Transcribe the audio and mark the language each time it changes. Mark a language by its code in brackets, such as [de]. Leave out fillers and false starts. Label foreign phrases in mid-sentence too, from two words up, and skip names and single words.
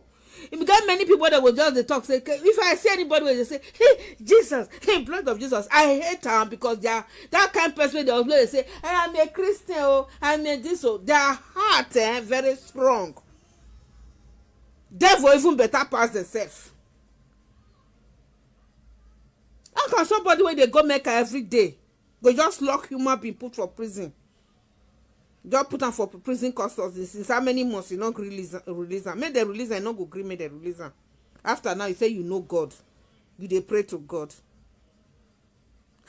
[pcm] If you got many people that will just they talk say if I see anybody where they say hey Jesus, hey blood of Jesus, I hate them because they are that kind of person they always say hey, I'm a Christian oh, I'm a this oh. Their heart very strong. Devil even better pass themselves. How can somebody when they go make every day go just lock human being put for prison? Just put am for prison custody since how many months you not release am. Make dem release am, no go gree make dem release am. After now you say you know God, you dey pray to God.